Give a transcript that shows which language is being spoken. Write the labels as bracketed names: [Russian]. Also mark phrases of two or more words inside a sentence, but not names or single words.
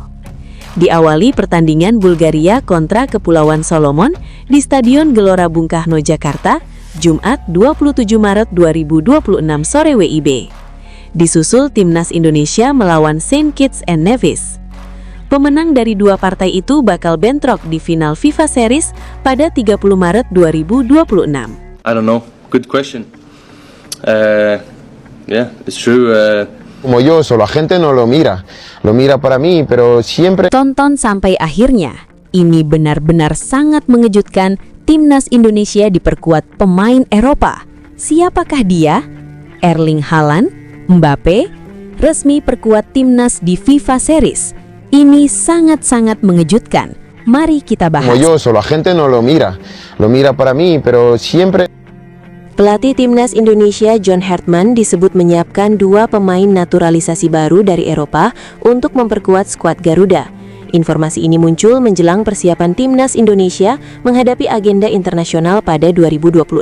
[Indonesian] Diawali pertandingan Bulgaria kontra Kepulauan Solomon di Stadion Gelora Bung Karno, Jakarta, Jumat 27 Maret 2026 sore WIB. Disusul Timnas Indonesia melawan Saint Kitts and Nevis. Pemenang dari 2 partai itu bakal bentrok di final FIFA Series pada 30 Maret 2026. [English] I don't know. Good question. Yeah, it's true. [Spanish] Como yo, solo la gente no lo mira para mí, pero siempre. [Indonesian] Tonton sampai akhirnya. Ini benar-benar sangat mengejutkan. Timnas Indonesia diperkuat pemain Eropa. Siapakah dia? Erling Haaland, Mbappe, resmi perkuat timnas di FIFA Series. Ini sangat-sangat mengejutkan. Mari kita bahas. [Spanish] Como yo, solo la gente no lo mira para mí, pero siempre. [Indonesian] Pelatih Timnas Indonesia John Hartman disebut menyiapkan 2 pemain naturalisasi baru dari Eropa untuk memperkuat skuad Garuda. Informasi ini muncul menjelang persiapan Timnas Indonesia menghadapi agenda internasional pada 2026.